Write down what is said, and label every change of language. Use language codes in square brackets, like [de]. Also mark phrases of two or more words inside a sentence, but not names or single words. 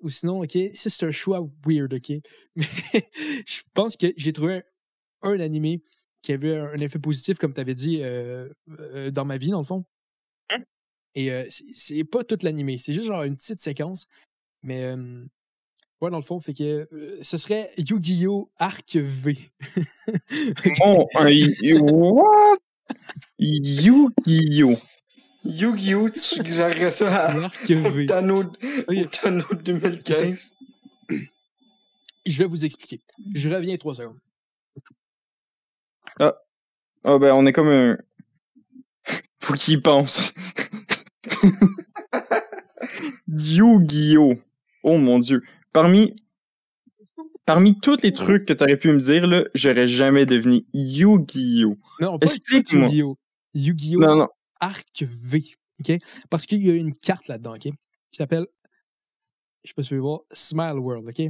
[fr] Ou sinon, OK, ça c'est un choix weird, OK? Mais je pense que j'ai trouvé un animé qui avait un effet positif, comme tu avais dit, dans ma vie, dans le fond. Et c'est pas tout l'animé, c'est juste genre une petite séquence. Mais ouais, dans le fond, fait que ce serait Yu-Gi-Oh! Arc V. What? Yu-Gi-Oh! Yu-Gi-Oh! Tu suggérerais ça au Tano 2015? Je vais vous expliquer. Je reviens 3 secondes. Ah, ben on est comme un... Faut qu'il pense. Yu-Gi-Oh! Oh mon Dieu. Parmi tous les trucs que tu aurais pu me dire, là, j'aurais jamais deviné Yu-Gi-Oh! Non, pas Yu-Gi-Oh! Yu-Gi-Oh! Non. Arc V. OK? Parce qu'il y a une carte là-dedans, OK? Qui s'appelle, je sais pas si vous pouvez voir, Smile World, OK?